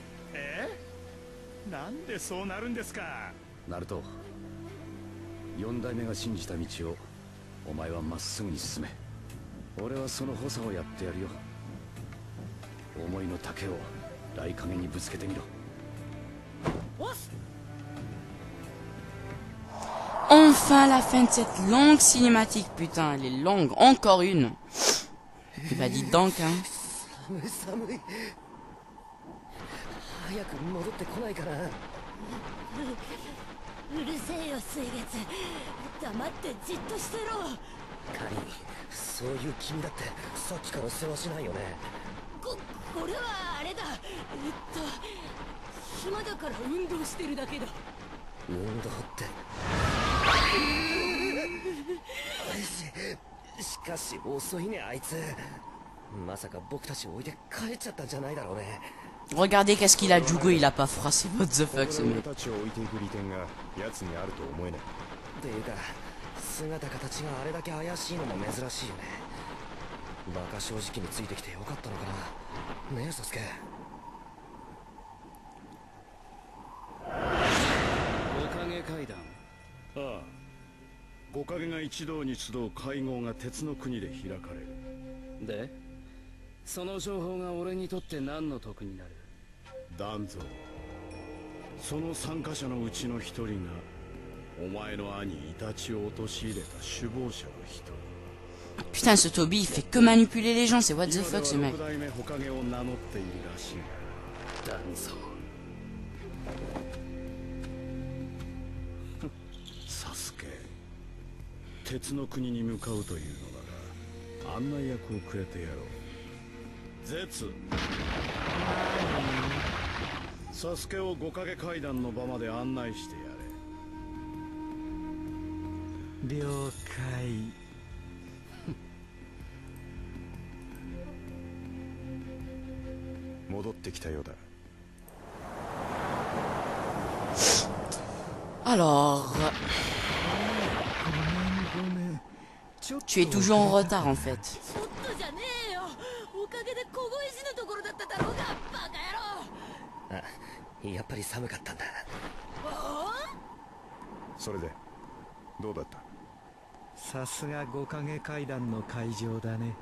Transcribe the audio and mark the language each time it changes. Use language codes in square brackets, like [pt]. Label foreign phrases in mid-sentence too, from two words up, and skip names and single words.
[ja] なんでそうなるんですか。ナルト、4代目が信じた道をお前はまっすぐに進め。俺はその補佐をやってやるよ。思いの丈を雷影にぶつけてみろ。おっす。 [fr] Enfin la fin de cette longue cinématique, putain, elle est longue, encore une. Bah dites donc, hein. [ja] 寒い。早く戻ってこないかな。うるせえよ水月。黙ってじっとしてろ。カリー、そういう君だってさっきから世話しないよね。これはあれだ。暇だから運動してるだけだ。運動って。しかし遅いねあいつ。まさか僕たちを置いて帰っちゃったんじゃないだろうね。 [fr] Regardez qu'est-ce qu'il a, Jugo, il a pas froissé. [en] What the fuck, [fr] ce mec. [ja] っていうか姿形があれだけ怪しいのも珍しいよね。バカ正直についてきてよかったのかな。ねえサスケ。 5影階段。ああ、5 影が一堂に集う会合が鉄の国で開かれる。でその情報が俺にとって何の得になる？団蔵、その参加者のうちの一人がお前の兄イタチを陥れた首謀者の一人。 [fr] Putain, ce Toby, il fait que manipuler les gens, c'est [en] what the fuck [fr] ce mec. [ja] 今では六代目火影を名乗っているらしいが、団蔵。サスケ、鉄の国に向かうというのだが案内役をくれてやろう。絶、サスケを五影階段の場まで案内してやれ。了解。戻ってきたようだ。 [fr] Alors... Tu es toujours en retard en fait. [ja] ちょっとじゃねえよ。おかげで凍え死ぬところだっただろうが、バカ野郎。あ、やっぱり寒かったんだ。それでどうだった？さすが五影階段の会場だね。